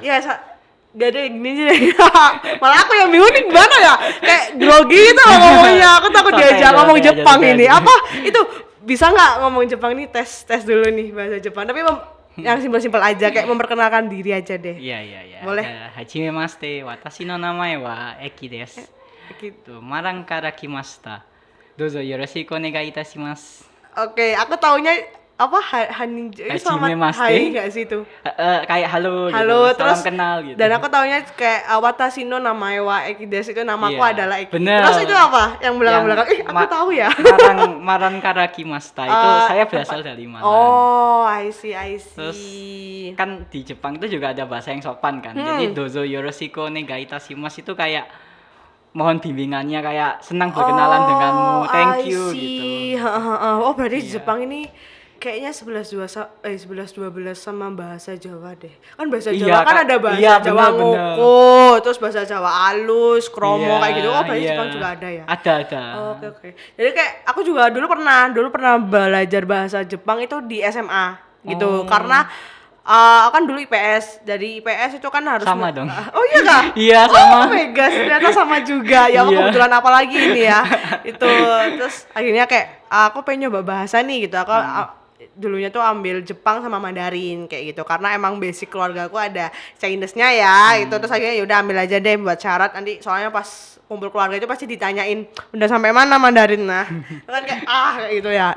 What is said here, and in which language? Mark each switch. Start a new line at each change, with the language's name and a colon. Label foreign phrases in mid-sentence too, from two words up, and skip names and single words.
Indonesian: Ya gak ada gini aja deh. Malah aku yang bingung nih gimana ya? Kayak grogi gitu loh ngomongnya. Aku takut Santai diajak aja, ngomong santai aja, Jepang santai ini. aja. Apa? Itu bisa nggak ngomong Jepang nih, tes dulu nih bahasa Jepang. Tapi yang simpel-simpel aja, kayak memperkenalkan diri aja deh. Iya. Boleh.
Japanese: はじめまして、私の名前はEkiです.
Indonesian: Gitu.
Japanese: Marangから来ました。どうぞよろしくお願いいたします.
Indonesian: Oke, aku taunya apa Haninja Hajime selamat Maste. hai nggak sih itu? Kayak halo Halo, gitu, terus salam kenal gitu. Dan aku taunya kayak
Japanese: 私の名前はEkiです,
Indonesian: itu namaku Iya, adalah Eki. bener. Terus itu apa? Yang belakang-belakang. Aku tahu ya.
Japanese: Marang kara kimashita
Indonesian: itu saya berasal dari Malang.
English: Oh, I see.
Indonesian: Terus kan di Jepang itu juga ada bahasa yang sopan kan. Jadi
Japanese: どうぞよろしくお願いいたします
Indonesian: itu kayak mohon bimbingannya, kayak senang berkenalan denganmu,
English: thank you
Indonesian: gitu. Oh, berarti Iya. Jepang ini kayaknya 11-12 sama bahasa Jawa deh. Kan bahasa Iya, Jawa kan Kak. ada bahasa Iya, Jawa bener. ngoko, terus bahasa Jawa alus, kromo Iya, kayak gitu. Oh, berarti iya. Jepang juga ada ya? Ada. Oh, oke. Jadi kayak aku juga dulu pernah belajar bahasa Jepang itu di SMA gitu. Oh. Karena kan dulu IPS. Dari IPS itu kan harus Sama dong. Oh iya Kak? Iya, sama.
English: Oh my gosh,
Indonesian: ternyata sama juga. Ya aku Iya. kebetulan apa lagi ini ya. Itu terus akhirnya kayak aku pengen nyoba bahasa nih gitu. Aku dulunya tuh ambil Jepang sama Mandarin kayak gitu, karena emang basic keluargaku ada Chinese-nya ya gitu. Terus akhirnya yaudah ambil aja deh buat syarat, nanti soalnya pas kumpul keluarga itu pasti ditanyain udah sampai mana Mandarin, nah kan kayak kayak gitu ya.